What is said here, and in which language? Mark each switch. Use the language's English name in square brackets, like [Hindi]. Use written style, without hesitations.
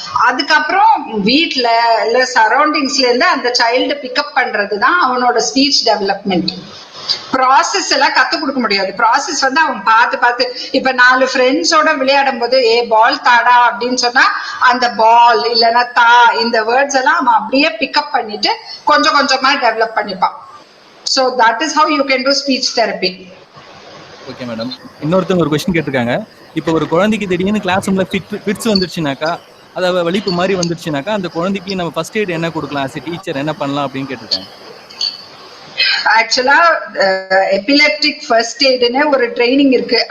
[Tamil] அதுக்கப்புறம் வீட்டுல இல்ல சரௌண்டிங்ஸ்ல இருந்து அந்த சைல்டு பிக்கப் பண்றதுதான் அவனோட ஸ்பீச் டெவலப்மெண்ட். ப்ராசஸ் எல்லாம் கத்து கொடுக்க முடியாது. ப்ராசஸ் அவன் பார்த்து பார்த்து இப்ப 4 ஃப்ரெண்ட்ஸோட விளையாடும் போது பால் தாடா அப்படின்னு சொன்னா அந்த பால் இல்லைன்னா தா இந்த வேர்ட்ஸ் எல்லாம் அவன் அப்படியே பிக்கப் பண்ணிட்டு கொஞ்சம் கொஞ்சமா develop பண்ணிப்பான். [English] So that is how you can do speech therapy. [Tamil] Okay madam, இன்னொருத்தவங்க ஒரு கொஸ்டின் கேட்டிருக்காங்க. இப்போ ஒரு குழந்தைக்கு திடீர்னு கிளாஸ் ரூம்ல ஃபிட்ஸ் வந்துருச்சுனாக்கா, அதாவது வலிப்பு மாதிரி வந்துருச்சுனாக்கா அந்த குழந்தைக்கு நம்ம ஃபர்ஸ்ட் எய்ட் என்ன கொடுக்கலாம், as a டீச்சர் என்ன பண்ணலாம் அப்படின்னு கேட்டிருக்காங்க. ஆக்சுவலா எபிலெப்டிக் ஃபர்ஸ்ட் எய்டுன்னு ஒரு ட்ரைனிங் இருக்கு.